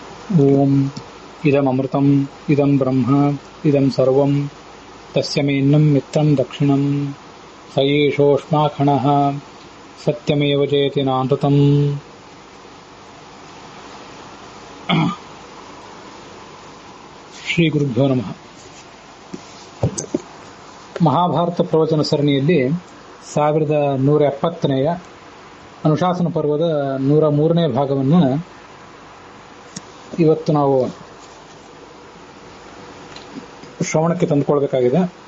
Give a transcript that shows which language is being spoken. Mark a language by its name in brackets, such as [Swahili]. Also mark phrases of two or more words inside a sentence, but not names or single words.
[Sanskrit] ಓಂ ಇದಮೃತಂ ಇದಂ ಬ್ರಹ್ಮ ಇದಂ ಸರ್ವಂ ತಸ್ಯಮೇನ್ನಂ ಮಿತ್ರಂ ದಕ್ಷಿಣಂ ಸ ಏಷೋಷ್ಮಾಖಣಃ ಸತ್ಯಮೇವ ಜಯತಿ ನಾನೃತಂ. ಶ್ರೀ ಗುರುಭ್ಯೋ ನಮಃ. [Kannada] ಮಹಾಭಾರತ ಪ್ರವಚನ ಸರಣಿಯಲ್ಲಿ 1170ನೇಯ ಅನುಶಾಸನ ಪರ್ವದ 103ನೇ ಭಾಗವನ್ನು ಇವತ್ತು ನಾವು ಶ್ರವಣಕ್ಕೆ ತಂದುಕೊಳ್ಬೇಕಾಗಿದೆ.